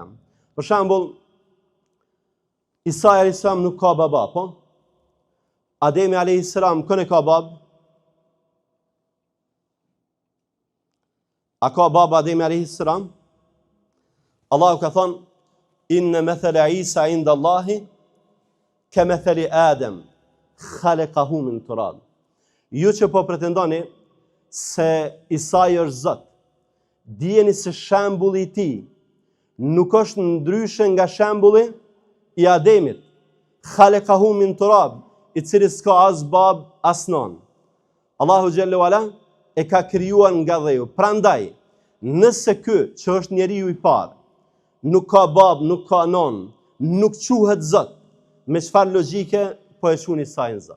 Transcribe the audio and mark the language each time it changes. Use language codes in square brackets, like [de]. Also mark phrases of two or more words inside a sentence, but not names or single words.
[sq] Për shembull, Isai [ar] عليه السلام [sq] nuk ka baba, po? Ademi [ar] عليه السلام [sq] kënë ka bab? A ka baba Ademi [ar] عليه السلام? [sq] Allahu ka thënë: [ar] "إن مثل عيسى عند الله كمثل آدم خلقه من تراب." [sq] Ju që po pretendoni se Isai është Zot, dijeni se shembulli i tij nuk është ndryshe nga shembulli i Ademit, [ar] خلقه من تراب, [sq] i cili s'ka as bab as non. Allahu [ar] جل علا [sq] e ka krijuar nga dheu. Prandaj, nëse ky që është njeriu i parë nuk ka bab, nuk ka non, nuk quhet Zot, me çfarë logjike po e quhen Isai Zot?